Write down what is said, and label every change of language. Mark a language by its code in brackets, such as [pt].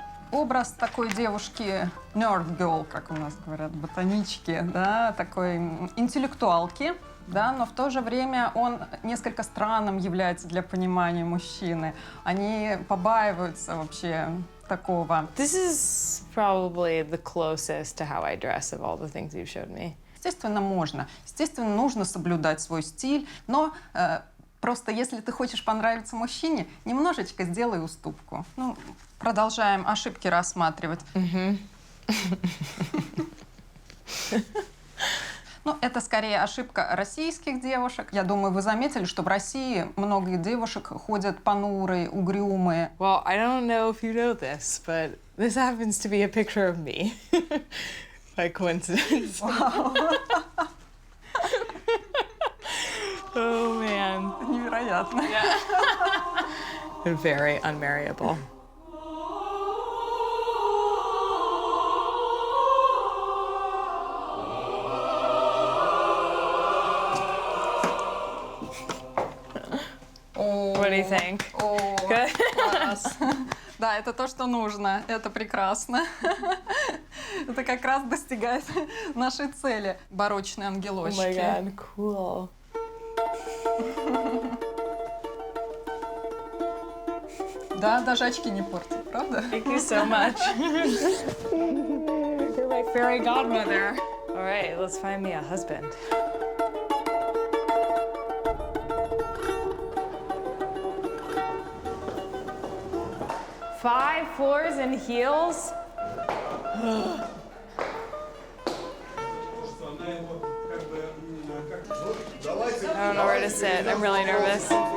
[ru] Образ такой девушки, [en] nerd girl, [ru] как у нас говорят, ботанички, да, такой интеллектуалки, да, но в то же время он несколько странным является для понимания мужчины. Они побаиваются вообще такого. [en] This is probably the closest to how I dress of all the things you've showed me. [ru] Естественно, можно. Естественно, нужно соблюдать свой стиль, но просто если ты хочешь понравиться мужчине, немножечко сделай уступку. Ну, продолжаем ошибки рассматривать. Ну, это скорее ошибка российских девушек. Я думаю, вы заметили, что в России много девушек ходят понурые, угрюмые. [en] Well, I don't know if you know this, but this happens to be a picture of me. By coincidence. Wow. Oh, man. [ru] Невероятно. [en] Yeah. Very unmarryable. What do you think? Good? [ru] Класс. Да, это то, что нужно. Это прекрасно. Это как раз достигает нашей цели. Барочные ангелочки. [en] Oh my God, cool. [ru] Да, даже очки не портят, правда? [en] Thank you so much. You're my fairy godmother. All right, let's find me a husband. Five floors in heels? I don't know where to sit. I'm really nervous.